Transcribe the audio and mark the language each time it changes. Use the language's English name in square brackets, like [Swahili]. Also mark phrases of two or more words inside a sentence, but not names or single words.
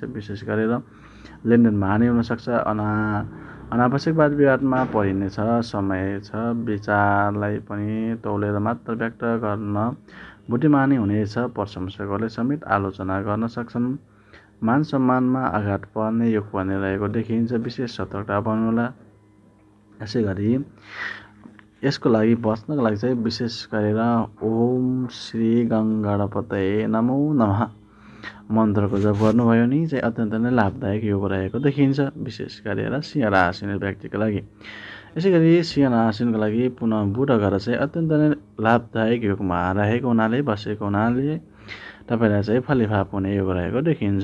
[Nepali] विशेष गरेर लेनदेनमा हानि हुनसक्छ, अनावश्यक वाद विवादमा परिनेछ समय छ, विचारलाई पनि तौलेर मात्र व्यक्त गर्न बुद्धिमानी हुनेछ, प्रशंसकहरूले समेत आलोचना गर्न सक्छन्, मान सम्मानमा आघात पर्ने योग पनि रहेको देखिन्छ, विशेष सतर्कता बन्नुहोला। यसै गरी यसको लागि बच्नको लागि चाहिँ विशेष गरेर [Sanskrit] ओम श्री गङ्गणपतये नमो नमः [Nepali] मन्त्रको जप गर्नुभयो भने चाहिँ अत्यन्त नै लाभदायक योग रहेको देखिन्छ, विशेष गरेर सिंह राशि व्यक्तिको लागि। यसै गरी सिंह राशिको लागि पुनः बुध ग्रह चाहिँ अत्यन्त नै लाभदायक योगमा रहेको हुनाले बसेको हुनाले तपाईँलाई चाहिँ फलिफाप हुने योग रहेको देखिन्छ।